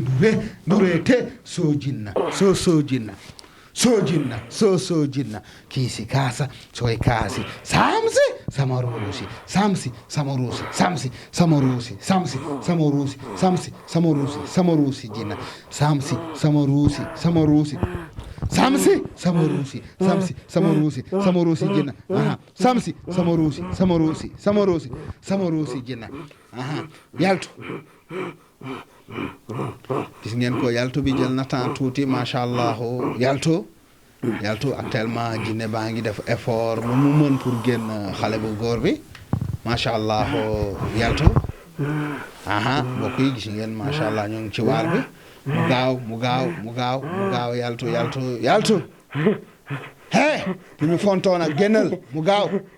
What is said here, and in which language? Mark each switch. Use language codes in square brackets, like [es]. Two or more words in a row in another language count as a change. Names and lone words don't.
[wo] nure te so jinna so jinna sojinna sojinna kiisi kaasa soye kaasi samsi samarusi samsi samarusi samsi samarusi samsi samarusi samsi samarusi samarusi jinna samsi samarusi samarusi samsi samarusi samsi samarusi samarusi jinna aha samsi samarusi jinna aha yaltu gis ngeen ko yaltu bi jël na temps tuuti [ar] ما شاء الله [wo] yaltu actuellement jinne baa ngi def effort lu mu mën pour génn xale bu góor bi [ar] ما شاء الله [wo] yaltu aha mbokk yi gis ngeen [ar] ما شاء الله [wo] ñoo ngi ci waar bi mu gaaw yaltu he bi mu fontoon ak génnal mu gaaw